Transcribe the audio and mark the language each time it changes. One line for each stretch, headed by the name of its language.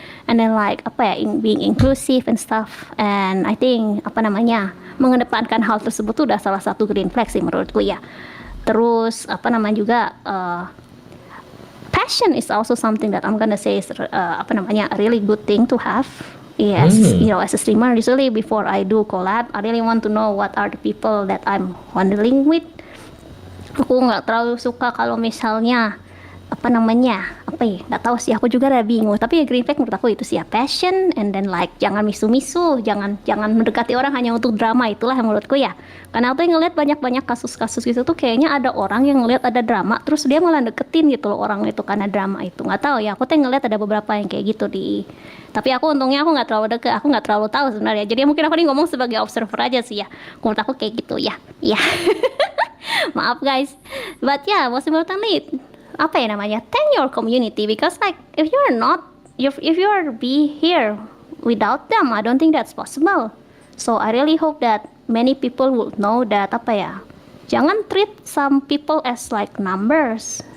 Indonesian: And then like apa ya,
English: being inclusive and stuff. And I think
Indonesian: apa namanya, mengedepankan hal tersebut tuh udah salah satu green flag sih menurutku ya. Terus apa namanya juga
English: passion is also something that I'm gonna say is
Indonesian: apa namanya,
English: a really good thing to have. Yes, as a streamer, usually before I do collab, I really want to know what are the people that I'm handling with.
Indonesian: Aku nggak terlalu suka kalau misalnya apa namanya, nggak tahu sih, aku juga udah bingung. Tapi ya green flag menurut aku itu sih ya, passion,
English: and then like
Indonesian: jangan misu-misu, jangan mendekati orang hanya untuk drama, itulah yang menurutku ya. Karena aku ngeliat banyak kasus-kasus gitu tuh, kayaknya ada orang yang ngeliat ada drama terus dia malah deketin gitu loh orang itu karena drama itu. Nggak tahu ya, aku tuh ngeliat ada beberapa yang kayak gitu tapi aku untungnya aku nggak terlalu deket, aku nggak terlalu tahu sebenarnya. Jadi mungkin aku nih ngomong sebagai observer aja sih ya. Menurut aku kayak gitu ya.
English: Maaf guys, but yeah, most importantly,
Indonesian: apa ya namanya,
English: thank your community, because like if you are be here without them, I don't think that's possible. So I really hope that many people will know that
Indonesian: apa ya, jangan
English: treat some people as like numbers.